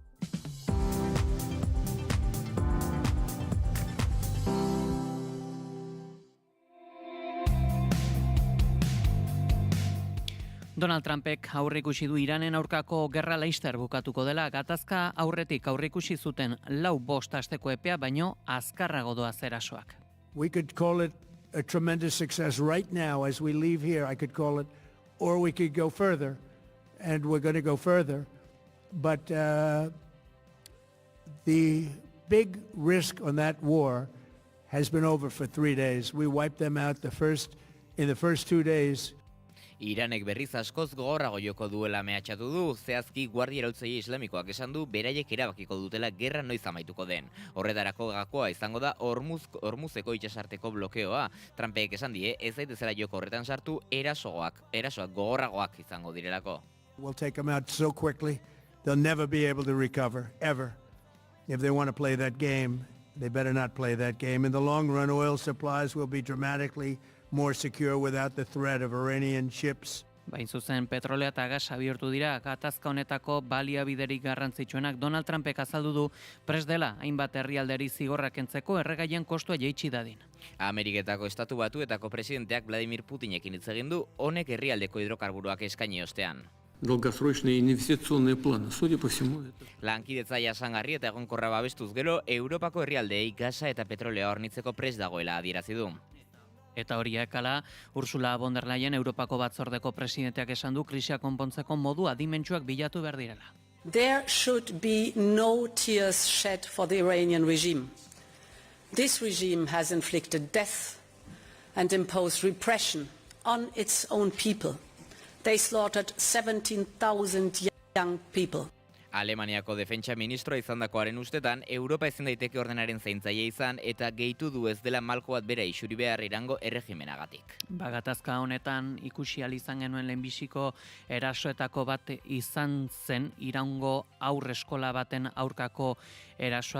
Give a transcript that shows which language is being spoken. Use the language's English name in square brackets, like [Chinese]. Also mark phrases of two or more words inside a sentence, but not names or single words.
[Basque] Donald Trumpek aurreikusi du Iranen aurkako gerra laster bukatuko dela, gatazka aurretik aurreikusi zuten 4-5 asteko epea, baino azkarrago doaz erasoak. [English] We could call it a tremendous success right now as we leave here. I could call it, or we could go further, and we're going to go further. But the big risk on that war has been over for 3 days. We wiped them out in the first 2 days. [Basque] Iranek berriz askoz gogorrago joko duela mehatxatu du, zehazki Guardia Iraultzaile Islamikoak esan du beraiek erabakiko dutela gerra noiz amaituko den. Horretarako gakoa izango da Hormuzeko itsasarteko blokeoa. Trumpek esan die, ez daitezela joko horretan sartu erasoak gogorragoak izango direlako. [English] We'll take them out so quickly, they'll never be able to recover, ever. If they want to play that game, they better not play that game. In the long run, oil supplies will be dramatically more secure without the threat of Iranian ships. [Basque] Bain zuzen petrolea eta gasa bihurtu dira gatazka honetako baliabiderik garrantzitsuenak. Donald Trumpek azaldu du prest dela hainbat herrialderi zigorrak kentzeko erregaien kostua jaitsi dadin. Ameriketako Estatu Batuetako presidenteak Vladimir Putinekin hitz egin du, honek herrialdeko hidrokarburoak eskaini ostean. [Russian] Долгосрочные инвестиционные планы, судя по всему, это. [Basque] Lankidetza jasangarri eta egonkorra babestuz gero, Europako herrialdeei gasa eta petrolea hornitzeko prest dagoela adierazi du. Eta horiek ala, Ursula von der Leyen Europako batzordeko presidenteak esan du krisia konpontzeko modu adimentsuak bilatu behar direla. [English] There should be no tears shed for the Iranian regime. This regime has inflicted death and imposed repression on its own people. They slaughtered 17,000 young people. [Basque] Alemaniako defentsa ministroa izandakoaren ustetan, Europa ezin daiteke ordenaren zaintzaile izan eta gehitu du ez dela malko bat bera isuri behar Irango erregimenagatik. Gatazka honetan ikusi ahal izan genuen lehenbiziko erasoetako bat izan zen Irango aurreskola baten aurkako erasoa.